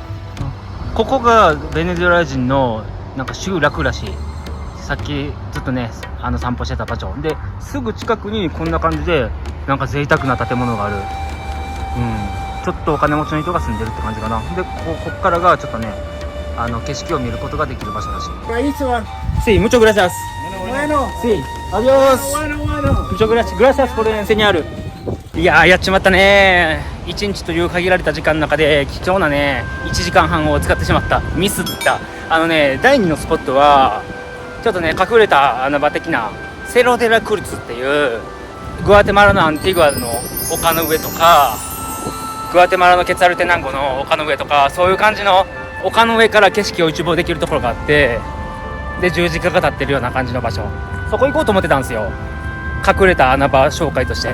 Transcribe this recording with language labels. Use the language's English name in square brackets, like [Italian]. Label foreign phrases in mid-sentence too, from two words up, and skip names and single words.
[Japanese] ここがベネズエラ人のなんか集落らしい。さっきずっとね散歩してた場所ですぐ近くにこんな感じでなんか贅沢な建物がある。ちょっとお金持ちの人が住んでるって感じかな。でこっからがちょっとね景色を見ることができる場所らしい。 [Spanish] Sí, muchas gracias. Sí, adiós. Muchas gracias. Gracias por enseñar. [Japanese] いややっちまったね。1日という限られた時間の中で貴重なね1時間半を使ってしまった。ミスった。第2のスポットはちょっとね隠れた穴場的なセロデラクルツっていうグアテマラのアンティグアの丘の上とかグアテマラのケツァルテナンゴの丘の上とかそういう感じの丘の上から景色を一望できるところがあって、で十字架が立ってるような感じの場所、そこ行こうと思ってたんですよ、隠れた穴場紹介として。